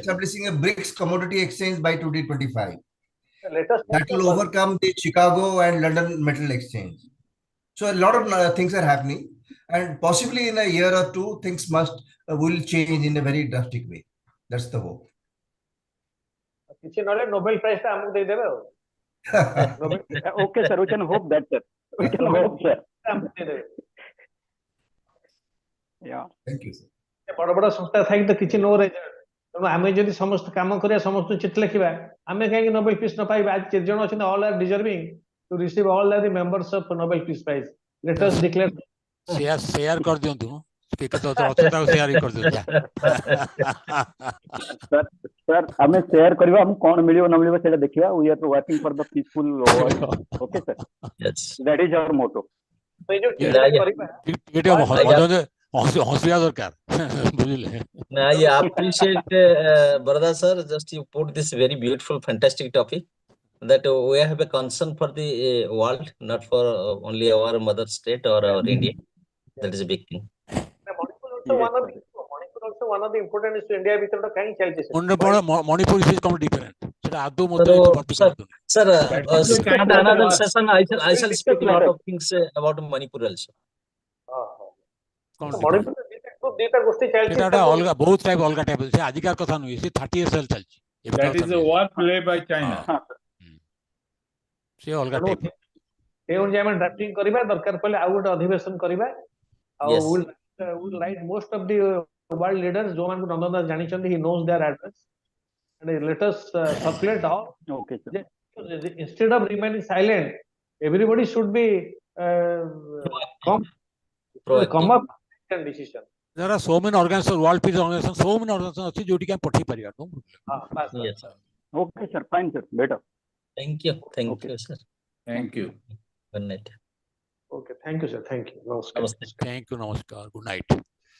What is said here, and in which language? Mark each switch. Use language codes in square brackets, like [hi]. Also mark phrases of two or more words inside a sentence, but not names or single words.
[en] establishing a BRICS commodity exchange by 2025. let us That will overcome the Chicago and London Metal Exchange. So a lot of things are happening, and possibly in a year or two, things will change in a very drastic way. That's the hope. [or] କିଛି ନହେଲେ ନୋବେଲ ପ୍ରାଇଜ ଟା ଆମକୁ ଦେଇଦେବେ ଆଉ [en] Okay, sir. We can hope that, sir. We can hope, sir. [or] ଆମକୁ ଦେଇଦେବେ [en] Yeah. Thank you, sir. [or] ବଡ ବଡ ସଂସ୍ଥା ଥାଇକି ତ କିଛି [en] no result [or] ତେଣୁ ଆମେ ଯଦି ସମସ୍ତେ କାମ କରିବା ସମସ୍ତଙ୍କୁ ଚିଠି ଲେଖିବା ଆମେ କାହିଁକି ନୋବେଲ ପିସ୍ ନ ପାଇବା ଆଜି କେତେ ଜଣ ଅଛନ୍ତି [en] all are deserving to receive all are the members of Nobel Peace Prize let us declare [or] ସେୟାର କରିଦିଅନ୍ତୁ କେତେ ଅଛନ୍ତି ତାକୁ ସେୟାର କରିଦିଅନ୍ତୁ Sir, ଆମେ share କରିବା ଆମକୁ କଣ ମିଳିବ ନ ମିଳିବ ସେଇଟା ଦେଖିବା. [en] We are working for the peaceful world. Okay, sir. Yes. That is our motto. [or] ଏଇ ଯୋଉ ଟିକେ ହସିବା ଦରକାର ବୁଝିଲେ. [en] I appreciate Barada sir. Just you put this very beautiful, fantastic topic that we have a concern for the world, not for only our mother state or our India. That is a big thing. one of the important is to India [or] ଭିତରେ କାହିଁ ଚାଲିଛି [en] Manipur is completely different. [or] ସେଟା ଆଦୌ [en] Sir, another session I shall speak a lot of things about Manipur also. [or] ଦିଟା ଗୋଷ୍ଠୀ ଚାଲିଛି ସେଟା ଅଲଗା ବହୁତ ଟାଇପ ଅଲଗା ଟାଇପ ସେ ଆଜିକାର କଥା ନୁହେଁ ସେ 30 years ଚାଲିଛି [en] That is a war play by China. [or] ସେ ଅଲଗା ଟାଇପ ସେ ଅନୁଯାୟୀ ଆମେ ଡ୍ରାଫ୍ଟିଂ କରିବା ଦରକାର ପଡ଼ିଲେ ଆଉ ଗୋଟେ ଅଧିବେଶନ କରିବା ଆଉ [en] will write most of the world leaders [or] ଯୋଉମାନଙ୍କୁ ନନ୍ଦନ ଦାସ ଜାଣିଛନ୍ତି [en] he knows their address and let us circulate all. Okay, sir. Instead of remaining silent, everybody should be come up with a decision. There are so many organizations, world peace organizations, so many organizations [or] ଅଛି ଯୋଉଠି ଆମେ ପଠେଇ ପାରିବା [en] Yes, sir. Okay, sir. Fine, sir. Better. Thank you, sir. Thank you. Good night. Okay, thank you, sir. Thank you. Namaskar. Thank you, namaskar. Good night.